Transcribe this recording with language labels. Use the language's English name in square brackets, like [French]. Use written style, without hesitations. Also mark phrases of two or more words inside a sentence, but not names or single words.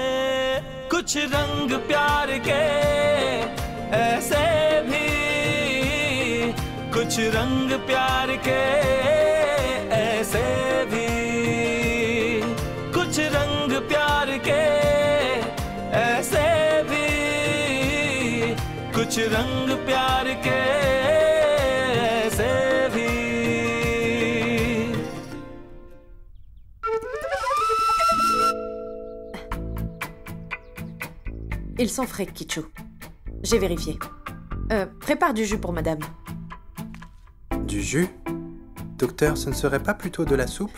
[Hindi] कुछ रंग प्यार के ऐसे भी, कुछ रंग प्यार के ऐसे भी, कुछ रंग प्यार के ऐसे भी, कुछ रंग प्यार के ऐसे भी। [French] Ils sont frais, Kichu. J'ai vérifié. Prépare du jus pour madame. Du jus? Docteur, ce ne serait pas plutôt de la soupe?